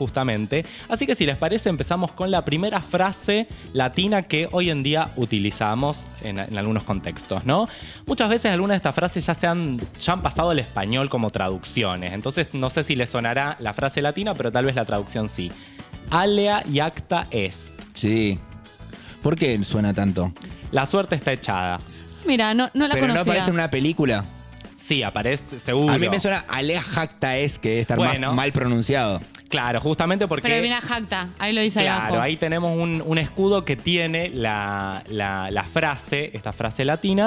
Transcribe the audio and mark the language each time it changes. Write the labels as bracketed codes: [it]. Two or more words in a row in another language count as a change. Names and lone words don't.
[es] Justamente. Así que si les parece, empezamos con la primera frase latina que hoy en día utilizamos en algunos contextos, ¿no? Muchas veces algunas de estas frases ya han pasado al español como traducciones. Entonces no sé si les sonará la frase latina, pero tal vez la traducción sí. [la] Alea iacta est. [es] Sí. ¿Por qué suena tanto? La suerte está echada. Mira, no la Pero no conocía. aparece en una película. Sí, aparece, seguro. A mí me suena [la] Alea Jacta es, [es] que debe estar Bueno. mal pronunciado. Claro, justamente porque... Pero viene Jacta, ahí lo dice ahí Claro, abajo. ahí tenemos un escudo que tiene la frase, esta frase latina.